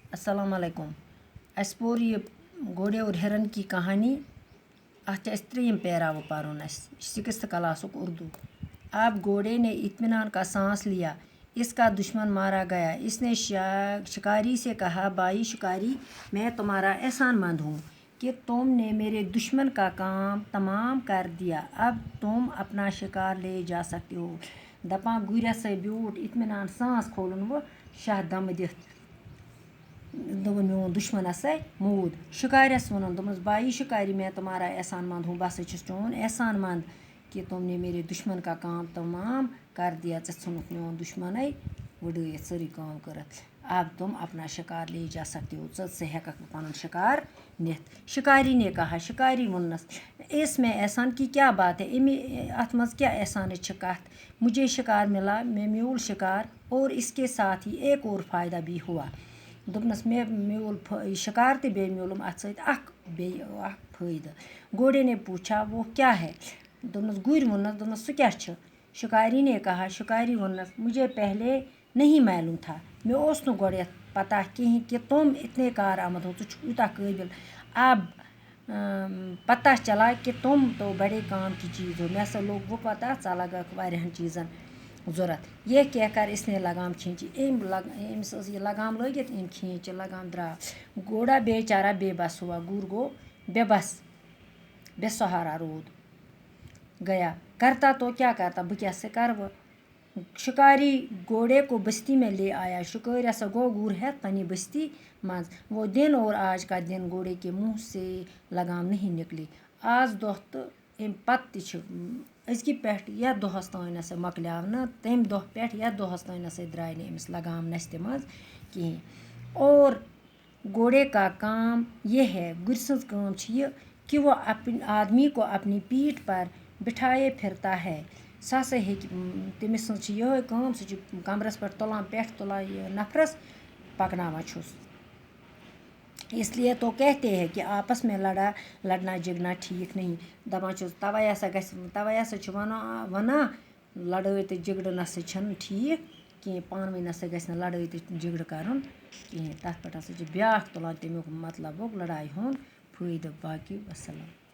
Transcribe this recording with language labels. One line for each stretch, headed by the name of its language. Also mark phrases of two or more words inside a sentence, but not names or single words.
Hindi: अस्सलाम वालेकुम।
Kashmiri: अस पोर ये
Hindi: घोड़े और हिरन की कहानी।
Kashmiri: अत त्रीम पैराव पारुन 6th क्लास उर्दू।
Hindi: अब घोड़े ने इत्मीनान का सांस लिया। इसका दुश्मन मारा गया। इसने शिकारी से कहा, भाई शिकारी, मैं तुम्हारा एहसानमंद हूँ कि तुमने मेरे दुश्मन का काम तमाम कर दिया। अब तुम अपना शिकार ले जा सकते हो।
Kashmiri: दपा गुर से ब्यूट इत्मीनान सांस खोलन वो शाह दम दित दोपन मोन दुश्मन हसा मूद। शिकारस वनन दोपस,
Hindi: भाई शिकारी, मैं तुम्हारा एहसानमंद हूँ,
Kashmiri: बस छुस चोन एहसानमंद
Hindi: कि तुमने मेरे दुश्मन का काम तमाम कर दिया।
Kashmiri: नुक मोन दुश्मन वड़ित सारी काम करत।
Hindi: अब तुम अपना शिकार ले जा सकते हो।
Kashmiri: से हेक पन शिकार नित।
Hindi: शिकारी ने कहा,
Kashmiri: शिकारी वनस,
Hindi: इसमें एहसान की क्या बात है,
Kashmiri: अत मज क्या एहसान कत।
Hindi: मुझे शिकार मिला,
Kashmiri: मैं म्यूल शिकार,
Hindi: और इसके साथ ही एक और फ़ायदा भी हुआ।
Kashmiri: दोपनस मे म्यूल शिकार तो बे म्यूलम अत फ़ायदा।
Hindi: घोड़े ने पूछा, वो क्या है।
Kashmiri: दोपनस गुर वनस, दोपनस सु क्या छ।
Hindi: शिकारी ने कहा,
Kashmiri: शिकारी वनस,
Hindi: मुझे पहले नहीं मालूम था,
Kashmiri: मे ओस नु गोड़ पता कहीं
Hindi: कि तुम इतने कारआमद हो,
Kashmiri: यूता काबिल।
Hindi: अब पता चला कि तुम तो बड़े काम की चीज़ हो।
Kashmiri: मे हसा लोग वो पता चा लगा वारियाहन चीज़न ज़रूरत।
Hindi: यह कहकर इसने लगाम खींची।
Kashmiri: अम्स ये लगाम लगित, अम खींच लगाम द्राव।
Hindi: घोड़ा बेचारा बेबस हुआ।
Kashmiri: गुर गो बेबस, बेसहारा रोद गया।
Hindi: करता तो क्या करता,
Kashmiri: बह क्या से कर।
Hindi: शिकारी घोड़े को बस्ती में ले आया।
Kashmiri: शिकारी हसा गो गुर है तनी बस्ती मज।
Hindi: वो दिन और आज का दिन घोड़े के मुँह से लगाम नहीं निकली।
Kashmiri: आज दह तो अम पत अजकि पे यथ दोहस तान नसा मकल्याव न, तम दह पे यथ दोहस तान नसा द्राय न अमिस लगाम नस्ते मज कहें।
Hindi: और घोड़े का काम ये है,
Kashmiri: गुर सज काम ये
Hindi: कि वो अपने आदमी को अपनी पीठ पर बिठाए फिरता है।
Kashmiri: सह हे तमिस ये काम, कमरस पे तुलान पे तुलान ये नफरस पकनावा छुस।
Hindi: इसलिए तो कहते हैं कि आपस में लड़ना झगड़ना ठीक नहीं।
Kashmiri: दपान तवे हसा वना लड़ाई तो झगड़ नसा ठीक कहें। पान वन नसा गि लड़ाई तो झगड़ कर कहें। तथ पे ब्या तुलान तमुक मतलब लड़ाई हुंद फ़ायदा।
Hindi: बाकी वसलम।